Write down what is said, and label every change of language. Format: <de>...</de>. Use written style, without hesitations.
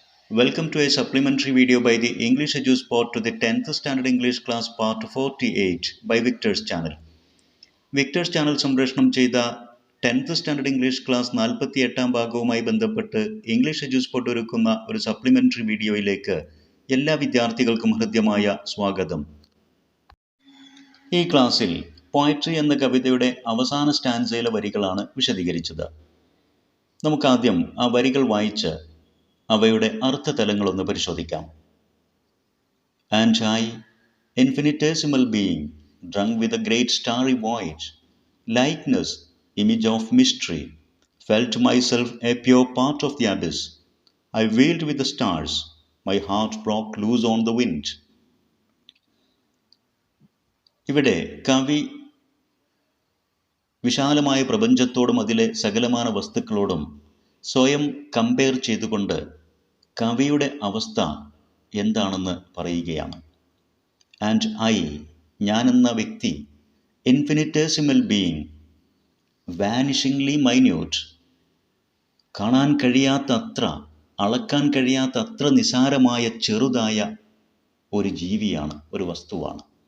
<en>Welcome to a supplementary video by the English EduSpot to the 10th Standard English Class Part 48 by Victor's Channel.</en> <ml>Victers channel സംപ്രേഷണം ചെയ്ത 10th standard English class 48-ാം ഭാഗവുമായി ബന്ധപ്പെട്ട് English EduSpot ഒരുക്കുന്ന ഒരു supplementary വീഡിയോയിലേക്ക് എല്ലാ വിദ്യാർത്ഥികൾക്കും ഹൃദ്യമായ സ്വാഗതം. ഈ ക്ലാസ്സിൽ പോയട്രി എന്ന കവിതയുടെ അവസാന സ്റ്റാൻസയിലെ വരികളാണ് വിശദീകരിച്ചത്. നമുക്കാദ്യം ആ വരികൾ വായിച്ച് അവയുടെ അർത്ഥതലങ്ങളൊന്ന് പരിശോധിക്കാം.</ml> <en>And I, infinitesimal being, drunk with a great starry void, likeness, image of mystery, felt myself a pure part of the abyss. I wheeled with the stars, my heart broke loose on the wind.</en> <ml>ഇവിടെ കവി വിശാലമായ പ്രപഞ്ചത്തോടും അതിലെ സകലമാന വസ്തുക്കളോടും സ്വയം compare ചെയ്തുകൊണ്ട് കവിയുടെ അവസ്ഥ എന്താണെന്ന് പറയുകയാണ്.</ml> <en>and I,</en> <ml>ഞാനെന്ന വ്യക്തി,</ml> <en>infinitesimal being, vanishingly minute,</en> <ml>കാണാൻ കഴിയാത്തത്ര, അളക്കാൻ കഴിയാത്തത്ര നിസാരമായ ചെറുതായ ഒരു ജീവിയാണ്, ഒരു വസ്തുവാണ്.</ml>